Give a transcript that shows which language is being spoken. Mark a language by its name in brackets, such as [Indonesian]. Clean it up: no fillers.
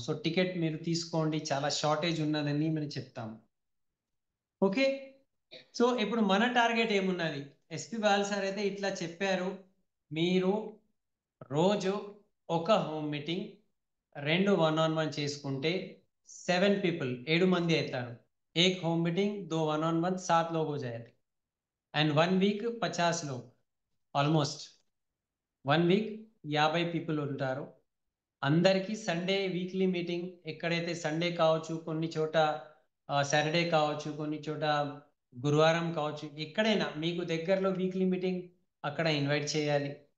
[Telugu] So ticket మీరు తీసుకోండి, చాలా షార్టేజ్ ఉన్నదని మనం చెప్తాము. ఓకే, సో ఇప్పుడు మన టార్గెట్ ఏమున్నది? ఎస్పి బాల్ సార్ అయితే ఇట్లా చెప్పారు, మీరు రోజు ఒక హోమ్ మీటింగ్, 2 1-on-1 చేసుకుంటే 7 పీపుల్, 7 మంది అవుతారు. [Hindi] एक होम मीटिंग, 2 1-on-1, 7 लोग हो जाएंगे. एंड 1 वीक 50 लोग, [Telugu] ఆల్మోస్ట్ 1 వీక్ 50 పీపుల్ ఉంటారు. అందరికీ సండే వీక్లీ మీటింగ్, ఎక్కడైతే సండే కావచ్చు, కొన్ని చోట సాటర్డే కావచ్చు, కొన్ని చోట గురువారం కావచ్చు, ఎక్కడైనా మీకు దగ్గరలో వీక్లీ మీటింగ్ అక్కడ ఇన్వైట్ చేయాలి.